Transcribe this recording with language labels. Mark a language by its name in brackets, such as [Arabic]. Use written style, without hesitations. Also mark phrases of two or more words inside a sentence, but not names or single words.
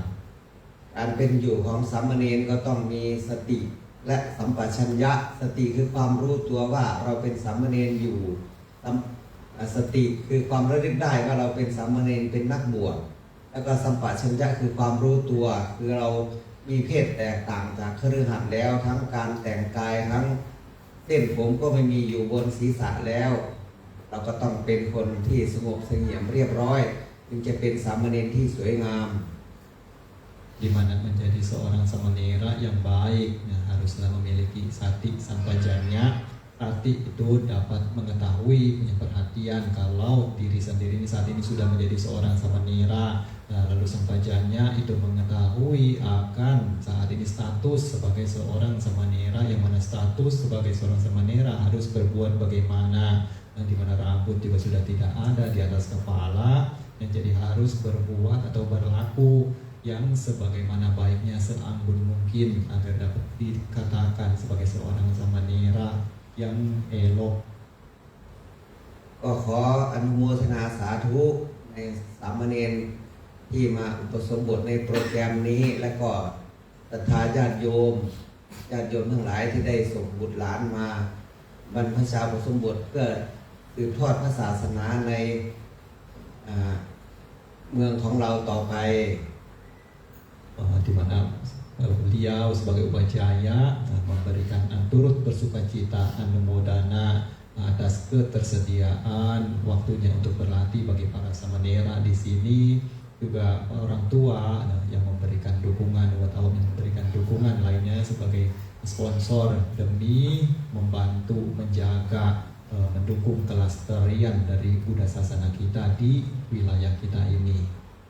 [Thai] การเป็นอยู่ของสามเณรก็ต้องมีสติและสัมปชัญญะสติคือความรู้ตัวว่าเราเป็นสามเณรอยู่สติคือความระลึกได้ว่าเราเป็นสามเณรเป็นนักบวชแล้วก็สัมปชัญญะคือความรู้ตัวคือเรามีเพศแตกต่างจากคฤหัสถ์แล้วทั้งการแต่งกายทั้งเส้นผมก็ไม่มีอยู่บนศีรษะแล้วเราก็ต้องเป็นคนที่สงบเสงี่ยมเรียบร้อยจึงจะเป็นสามเณรที่สวยงาม [Indonesian] Di mana menjadi seorang samanera yang baik, haruslah memiliki sati sampajanya. Sati itu dapat mengetahui, punya perhatian kalau diri sendiri ini saat ini sudah menjadi seorang samanera. Lalu sampajanya itu mengetahui akan saat ini status sebagai seorang samanera, yang mana status sebagai seorang samanera harus berbuat bagaimana, di mana rambut juga sudah tidak ada di atas kepala, yang jadi harus berbuat atau berlaku yang sebagaimana baiknya seanggun mungkin agar dapat dikatakan sebagai seorang samanera yang elok. [Thai] ก็ขออนุโมทนาสาธุในสามเณรที่มาอุปสมบทในโปรแกรมนี้และก็ศรัทธาญาติโยมทั้งหลายที่ได้ส่งบุตรหลานมาบรรพชาอุปสมบทเพื่อสืบทอดพระศาสนาใน เมืองของเราต่อไป [Indonesian] di mana beliau sebagai upacara memberikan turut bersukacita anumodana atas ketersediaan waktunya untuk berlatih bagi para samanera di sini, juga orang tua yang memberikan dukungan, umat awam yang memberikan dukungan lainnya sebagai sponsor demi membantu menjaga mendukung kelestarian dari Buddha sasana kita di wilayah kita ini.